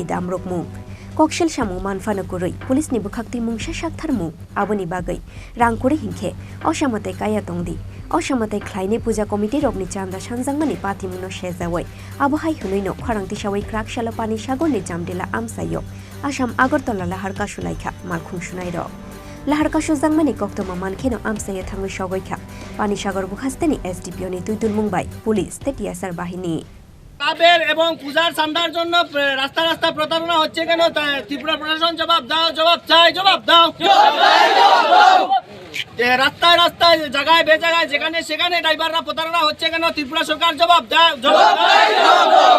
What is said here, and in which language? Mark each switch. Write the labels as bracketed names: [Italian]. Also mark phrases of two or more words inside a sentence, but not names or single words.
[Kok Borok] damrokmu kokshel samu manfana kurui police ni bukhakti mungsa saktharmu aboni bagai rangkore hingke osamatai kaya tongdi osamatai Khlaini puja committee rokni Chanda sanjangmani patimungno shezawoi abohai hunoino Khorang tisawoi Kraksalo pani sagorni jamdila amsayo Asam Agartala lahar Kasulaikha malkhung sunairo lahar kasujangmani koktoma mankheno amsaye thangoi sogoikha pani sagar bukhasteni SDPO ni tuitul mungbai পুলিশ তে টিএসআর বাহিনী [Bangla] কাবের এবং পূজার চাঁদার জন্য রাস্তা রাস্তা প্রতারণা হচ্ছে কেন ত্রিপুরা প্রশাসন জবাব দাও জবাব চাই জবাব দাও রাস্তায় রাস্তায় জায়গায় বেজায়গায় যেখানে সেখানে ড্রাইভাররা প্রতারণা হচ্ছে কেন ত্রিপুরা সরকার জবাব দাও জবাব দাও